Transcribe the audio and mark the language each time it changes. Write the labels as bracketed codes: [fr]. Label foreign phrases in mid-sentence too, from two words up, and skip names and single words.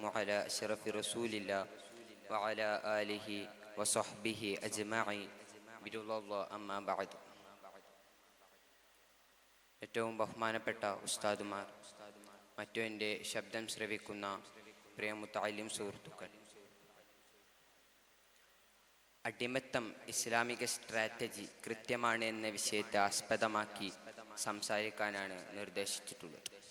[ar] على أشرف رسول الله وعلى آله وصحبه أجمعين برضا الله أما بعد. [ml] ഏറ്റവും ബഹുമാനപ്പെട്ട ഉസ്താദുമാർ, മറ്റു എൻ്റെ ശബ്ദം ശ്രവിക്കുന്ന പ്രിയ മുത്തഅല്ലിം സുഹൃത്തുക്കൾ, അടിമത്തം ഇസ്ലാമിക സ്ട്രാറ്റജി കൃത്യമാണ് എന്ന വിഷയത്തെ ആസ്പദമാക്കി സംസാരിക്കാനാണ് നിർദ്ദേശിച്ചിട്ടുള്ളത്.